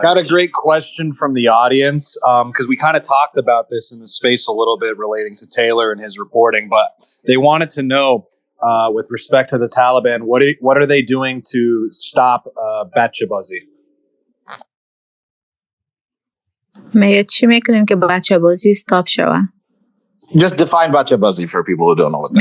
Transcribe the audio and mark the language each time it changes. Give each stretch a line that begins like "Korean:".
English: I got a great question from the audience because we kind of talked about this in the space a little bit relating to Taylor and his reporting, but they wanted to know with respect to the Taliban, what are they doing to stop بچه‌بازی?
Persian: میگه چی میکنین که بچه بازی استاپ شوه؟
English: Just define بچه‌بازی for people who don't know what that